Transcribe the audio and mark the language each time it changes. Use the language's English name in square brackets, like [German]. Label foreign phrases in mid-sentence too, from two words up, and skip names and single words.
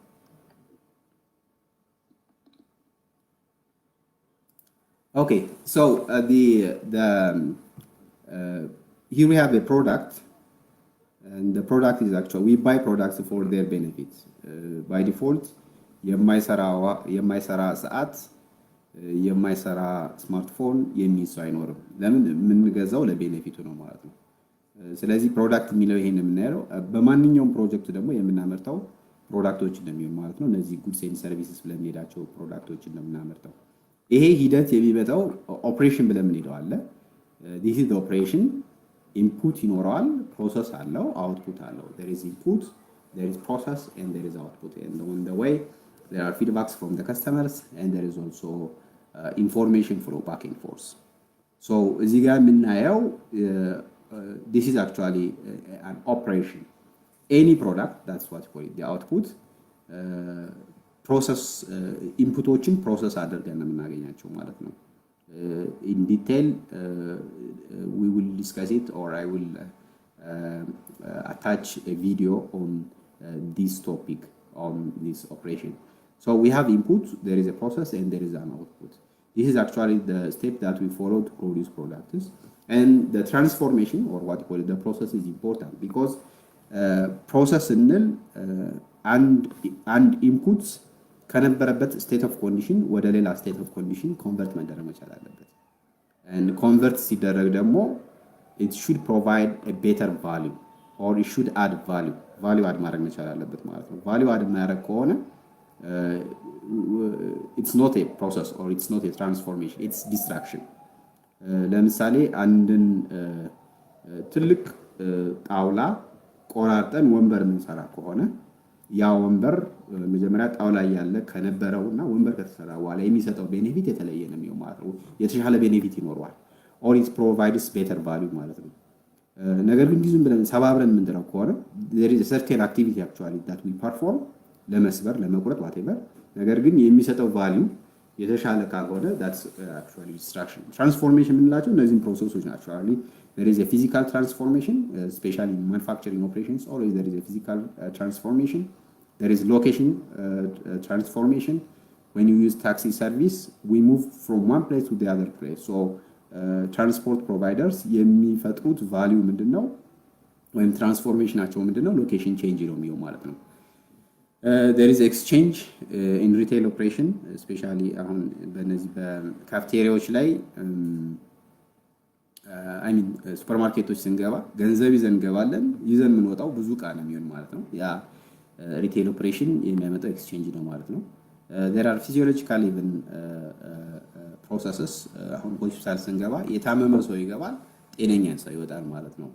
[English] Okay, so here we have a product, and the product is actually we buy products for their benefits. By default, [Amharic] የማይሰራ ሰዓት የማይሰራ ስማርትፎን የሚይዝ ሰው አይኖርም። ለምን? የምንገዛው ለቤኔፊቱ ነው ማለት ነው። ስለዚህ ፕሮዳክት የሚለው ይሄን የምናየው በማንኛውም ፕሮጀክት ደግሞ የምናመርተው ፕሮዳክቶች እንደሚሆን ማለት ነው። እነዚህ [English] goods and services [Amharic] ብለምንሄዳቸው ፕሮዳክቶች እንደምናመርተው ይሄ ሂደት የሚመጣው ኦፕሬሽን ብለን የምንሄደው አለ። [English] this is the operation input [Amharic] ይኖረዋል፣ ፕሮሰስ አለው፣ አውትፑት አለው። [English] there is input, there is process, and there is output. And on the way there are feedbacks from the customers, and there is also information flow back and forth. So [Amharic] እዚህ ጋር የምናየው [English] this is actually an operation. Any product, that's what we call it, the output. [Amharic] ፕሮሰስ ኢንፑቶችን ፕሮሰስ አድርገን ነው የምናገኛቸው ማለት ነው። [English] in detail we will discuss it, or I will attach a video on this topic, on this operation. So we have input, there is a process, and there is an output. This is actually the step that we follow to produce products. And the transformation, or what you call it, the process, is important because process and inputs ከነበረበት state of condition [Amharic] ወደ ሌላ [English] state of condition convert [Amharic] መደረግ መቻል አለበት። [English] and convert [Amharic] ሲደረግ ደግሞ [English] it should provide a better value, or it should add value add [Amharic] ማድረግ መቻል አለበት ማለት ነው። [English] value add [Amharic] ማድረግ ከሆነ [English] it's not a process, or it's not a transformation, it's distraction. [Amharic] ለምሳሌ አንድን ትልቅ ጣውላ ቆራርጠን ወንበር የምንሰራ ከሆነ ያ ወንበር መጀመሪያ ጣውላ ያለ ከነበረውና ወንበር ከተሰራ በኋላ የሚሰጠው ቤኔፊት የተለየ ነው የሚሆነው ማለት ነው። የተሻለ ቤኔፊት ይኖረዋል፣ [English] or it provides better value [Amharic] ማለት ነው። ነገር ግን ዝም ብለን ሰባብረን የምንጥረው ከሆነ [English] there is a certain activity actually that we perform [Amharic] ለመስበር ለመቁረጥ whatever፣ ነገር ግን የሚሰጠው value የተሻለ ካልሆነ [English] that's actually distraction. Transformation [Amharic] የምንላቸው እነዚህን ፕሮሰሶች ናቸው። [English] there is a physical transformation, especially in manufacturing operations. Always there is a physical transformation, there is location transformation. When you use taxi service, we move from one place to the other place. [Amharic] So transport providers የሚፈጥሩት ቫልዩ ምንድነው ወይም ትራንስፎርሜሽናቸው ምንድነው? ሎኬሽን ቼንጅ ነው የሚሆነው ማለት ነው። [English] there is exchange in retail operation, [Amharic] especially አሁን በነዚህ በካፍቴሪያዎች ላይ [English] I mean [Amharic] ሱፐርማርኬቶች ስንገባ ገንዘብ ይዘን እንገባለን፣ ይዘን የምንወጣው ብዙ ዕቃ ነው የሚሆን ማለት ነው። ያ [English] retail operation [Amharic] የሚያመጣው ኤክስቼንጅ ነው ማለት ነው። [English] there are physiological even processes። [Amharic] አሁን ሆስፒታል ስንገባ የታመመ ሰው ይገባል፣ ጤነኛ ሰው ይወጣል ማለት ነው።